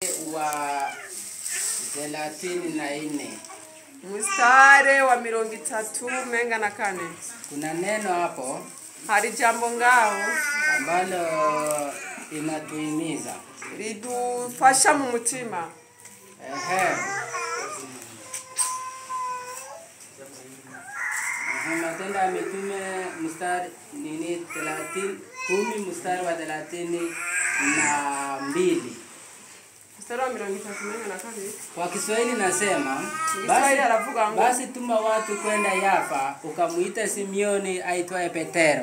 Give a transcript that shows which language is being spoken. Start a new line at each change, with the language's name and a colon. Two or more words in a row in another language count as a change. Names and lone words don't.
Swahili: wa 34. Mstari wa 34. Kuna neno hapo hari jambo ngao ambalo inatuhimiza,
Kinyarwanda: ridufasha mu mutima.
Swahili: Matendo ya Mitume mstari 10 mstari wa 32. Mstari wa 34. Kwa Kiswahili nasema, basi tuma watu kwenda Yafa ukamuita Simioni aitwaye Petero.